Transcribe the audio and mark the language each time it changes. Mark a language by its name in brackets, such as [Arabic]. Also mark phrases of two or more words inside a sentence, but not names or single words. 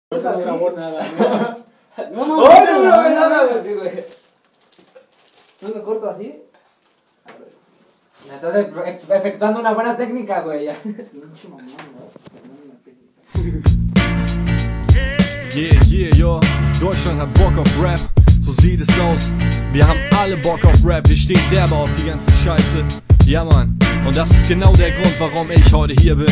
[Spanish] No es amor nada. No, nada, así, güey. ¿No me corto así? Estás efectuando una buena técnica, güey. [German] Ja, Deutschland hat Bock auf Rap, so sieht es aus. Wir haben alle Bock auf Rap, wir stehen derbe auf die ganze Scheiße. Ja Mann, und das ist genau der Grund, warum ich heute hier bin.